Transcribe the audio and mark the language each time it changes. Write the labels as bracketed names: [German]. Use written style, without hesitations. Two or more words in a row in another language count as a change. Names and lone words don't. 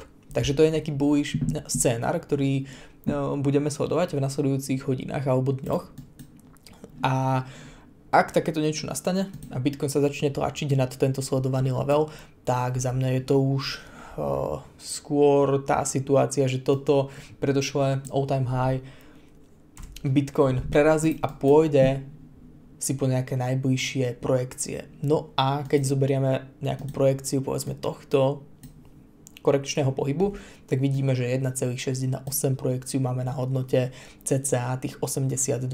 [Slovak] Takže to je nejaký bullish scénar, ktorý budeme sledovať v nasledujúcich hodinách alebo dňoch. A ak takéto niečo nastane a Bitcoin sa začne tlačiť nad tento sledovaný level, tak za mňa je to už skôr tá situácia, že toto predošlé [English] all-time high [Slovak] Bitcoin prerazí a pôjde si po nejaké najbližšie projekcie. No a keď zoberieme nejakú projekciu povedzme tohto korekčného pohybu, tak vidíme, že 1,618 projekciu máme na hodnote cca tých $82 000.